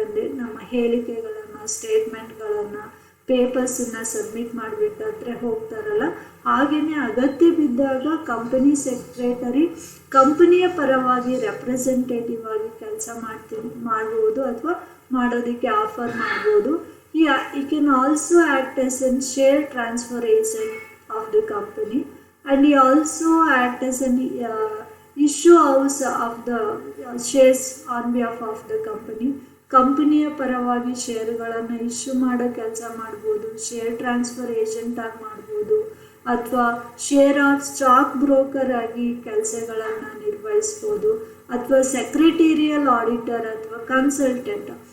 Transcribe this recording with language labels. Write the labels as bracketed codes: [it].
[kn] ಅಂದರೆ ನಮ್ಮ ಹೇಳಿಕೆಗಳನ್ನು, ಸ್ಟೇಟ್ಮೆಂಟ್ಗಳನ್ನು, ಪೇಪರ್ಸನ್ನು ಸಬ್ಮಿಟ್ ಮಾಡಬೇಕಾದ್ರೆ ಹೋಗ್ತಾರಲ್ಲ, ಹಾಗೆಯೇ ಅಗತ್ಯ ಬಿದ್ದಾಗ ಕಂಪನಿ ಸೆಕ್ರೆಟರಿ ಕಂಪನಿಯ ಪರವಾಗಿ ರೆಪ್ರೆಸೆಂಟೇಟಿವ್ ಆಗಿ ಕೆಲಸ ಮಾಡ್ಬೋದು ಅಥವಾ ಮಾಡೋದಕ್ಕೆ ಆಫರ್ ಮಾಡ್ಬೋದು. [en] He can also act as an share transfer agent of the company, and he also act as an issue house of the shares on behalf of the company. [kn] ಕಂಪನಿಯ ಪರವಾಗಿ ಶೇರುಗಳನ್ನು ಇಶ್ಯೂ ಮಾಡೋ ಕೆಲಸ ಮಾಡ್ಬೋದು, ಶೇರ್ ಟ್ರಾನ್ಸ್ಫರ್ ಏಜೆಂಟ್ ಆಗಿ ಮಾಡ್ಬೋದು, ಅಥವಾ share of stock broker ಆಗಿ ಕೆಲಸಗಳನ್ನು ನಿರ್ವಹಿಸ್ಬೋದು, ಅಥವಾ ಸೆಕ್ರೆಟೇರಿಯಲ್ ಆಡಿಟರ್ ಅಥವಾ ಕನ್ಸಲ್ಟೆಂಟ್.